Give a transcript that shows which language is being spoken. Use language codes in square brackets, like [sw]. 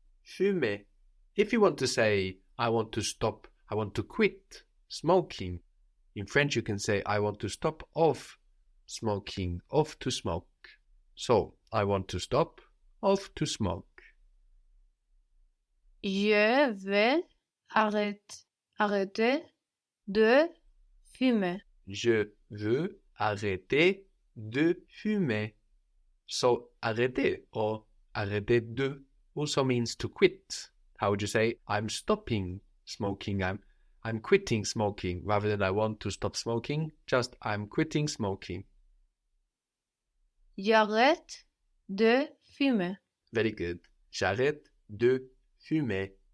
[fr] Fumer. [en] If you want to say, I want to stop, I want to quit smoking, in French you can say, I want to stop off smoking, off to smoke. So, I want to stop, off to smoke. [fr] Je vais arrêter de fumer. Je veux arrêter de fumer. [en] So, arrêter or arrêter de also means to quit. How would you say, I'm stopping smoking, I'm quitting smoking, rather than I want to stop smoking, just I'm quitting smoking. [fr] J'arrête de fumer. [en] Very good. [fr] J'arrête de fumer.